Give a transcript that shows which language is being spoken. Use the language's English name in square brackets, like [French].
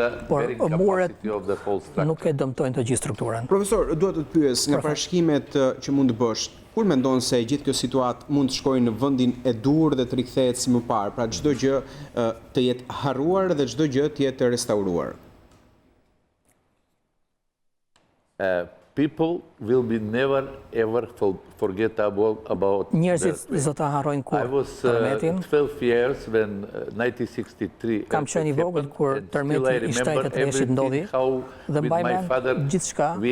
[Albanian] Por muret nuk e dëmtojnë të gjithë strukturën. Profesor, duhet të pyes nga parashikimet që mund të bësh, kur mendon se gjithë kjo situatë mund të shkojë në vendin e dur dhe të rikthehet si më parë, pra çdo gjë të jetë harruar dhe çdo gjë të jetë restauruar? [English] People will be never ever forget about njerëzit do ta harrojnë kur tërmetin. 12 years when 1963. [Albanian] Kam qenë i vogël kur tërmeti i 73-shit ndodhi dhe mbaj mend gjithçka.